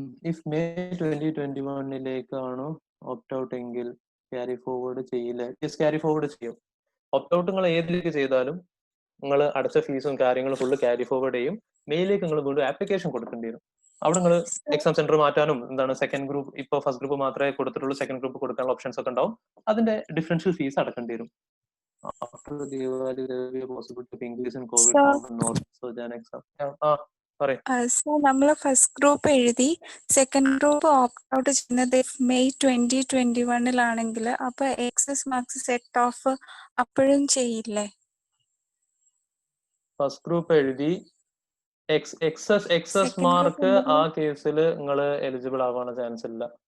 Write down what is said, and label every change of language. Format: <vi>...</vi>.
<ml>If May 2021 opt out എങ്കിൽ carry forward ചെയ്യില്ല. Yes, carry forward ചെയ്യും. ഓപ്റ്റ് ഔട്ട് നിങ്ങൾ ഏതിലേക്ക് ചെയ്താലും നിങ്ങൾ അടച്ച ഫീസും കാര്യങ്ങളും ഫുള്ള് ക്യാരി ഫോർവേഡ് ചെയ്യും. മെയിലേക്ക് നിങ്ങൾ വീണ്ടും ആപ്ലിക്കേഷൻ കൊടുക്കേണ്ടി വരും. അവിടെ നിങ്ങൾ എക്സാം സെന്റർ മാറ്റാനും സെക്കൻഡ് ഗ്രൂപ്പ്, ഇപ്പോൾ ഫസ്റ്റ് ഗ്രൂപ്പ് മാത്രമേ കൊടുത്തിട്ടുള്ളൂ, സെക്കൻഡ് ഗ്രൂപ്പ് കൊടുക്കാനുള്ള ഓപ്ഷൻസ് ഒക്കെ ഉണ്ടാവും. അതിന്റെ ഡിഫറൻഷ്യൽ ഫീസ് അടക്കേണ്ടി വരും.</ml> <en>After Diwali, there will be a possibility of increase in COVID count or not. So Jan exam.</en> <ml>പറയ്. സോ നമ്മൾ ഫസ്റ്റ് ഗ്രൂപ്പ് എഴുതി സെക്കൻഡ് ഗ്രൂപ്പ് ഓപ്റ്റ് ഔട്ട് ചെയ്യുന്നത് മെയ് 2021 അപ്പൊ എക്സസ് മാർക്സ് സെറ്റ് ഓഫ് അപ്പോഴും ചെയ്യില്ലേ? First group എഴുതി excess mark ആ കേസിൽ നിങ്ങൾ എലിജിബിൾ ആവാൻ ചാൻസ് ഇല്ല.</ml>